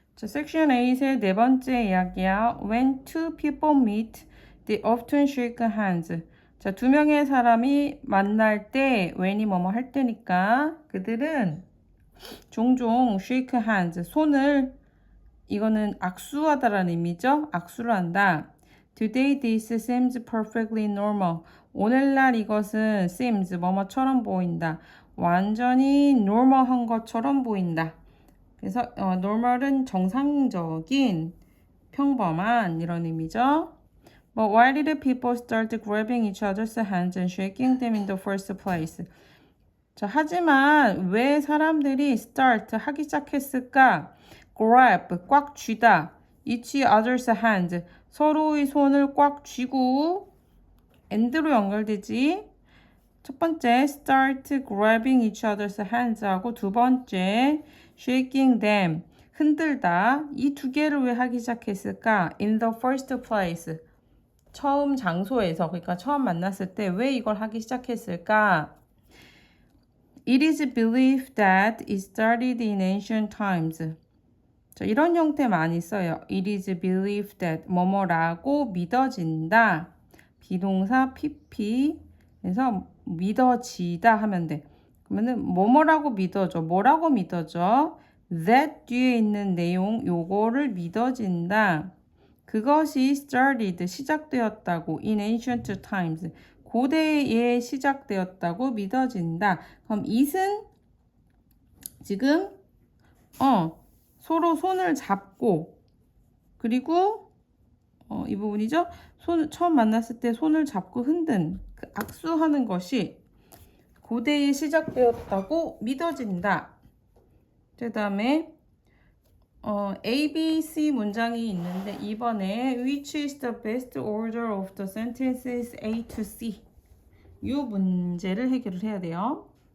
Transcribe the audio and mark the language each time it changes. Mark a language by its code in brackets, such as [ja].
[ko] 자, 섹션 8의 네 번째 이야기야. [en] When two people meet, they often shake hands. [ko] 자, 두 명의 사람이 만날 때, when이 뭐뭐 할 때니까 그들은 종종 [en] shake hands, [ko] 손을, 이거는 악수하다라는 의미죠. 악수를 한다. [en] Today this seems perfectly normal. [ko] 오늘날 이것은 seems, 뭐뭐처럼 보인다. 완전히 normal한 것처럼 보인다. 그래서 normal은 정상적인, 평범한 이런 의미죠. [en] But why did people start grabbing each other's hands and shaking them in the first place? [ko] 자, 하지만 왜 사람들이 start 하기 시작했을까? grab, 꽉 쥐다. [en] each other's hands, [ko] 서로의 손을 꽉 쥐고 and로 연결되지. 첫 번째 [en] start grabbing each other's hands [ko] 하고 두 번째 [en] shaking them, [ko] 흔들다. 이 두 개를 왜 하기 시작했을까? [en] In the first place, [ko] 처음 장소에서, 그러니까 처음 만났을 때 왜 이걸 하기 시작했을까? [en] It is believed that it started in ancient times. [ko] 자, 이런 형태 많이 써요. [en] It is believed that [ko] 뭐뭐라고 믿어진다. 비동사 PP. 그래서 믿어지다 하면 돼. 그러면은 뭐뭐라고 믿어져. 뭐라고 믿어져? That 뒤에 있는 내용 요거를 믿어진다. 그것이 [en] started [ko] 시작되었다고 [en] in ancient times. [ko] 고대에 시작되었다고 믿어진다. 그럼 it은 지금 서로 손을 잡고 그리고 이 부분이죠. 처음 만났을 때 손을 잡고 흔든 그 악수하는 것이 고대에 시작되었다고 믿어진다. 그 다음에 A, B, C 문장이 있는데 이번에 [en] which is the best order of the sentences A to C [ko] 이 문제를 해결을 해야 돼요.